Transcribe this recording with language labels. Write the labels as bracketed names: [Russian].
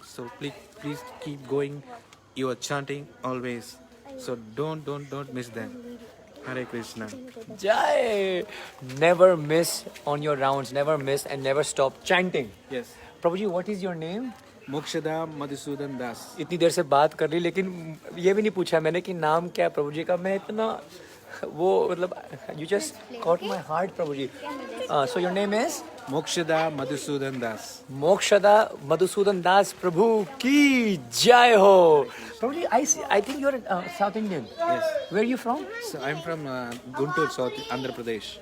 [English] So please keep going. You are chanting always. So don't miss them. Hare Krishna. Jai. Never miss on your rounds, never miss and never stop chanting. Yes. Prabhuji, what is your name? Mokshada Madhusudan Das. [Hindi] इतनी देर से बात कर ली लेकिन ये भी नहीं पूछा मैंने कि नाम क्या है प्रभु जी का. मैं इतना वो मतलब you just caught my heart Prabhu ji. [English] So your name is? Mokshada Madhusudan Das. [Hindi] Mokshada Madhusudan दास प्रभु की जय हो. [English] प्रभु जी, I think you're South Indian. Yes. Where are you from? So I'm from Guntur, South Andhra Pradesh.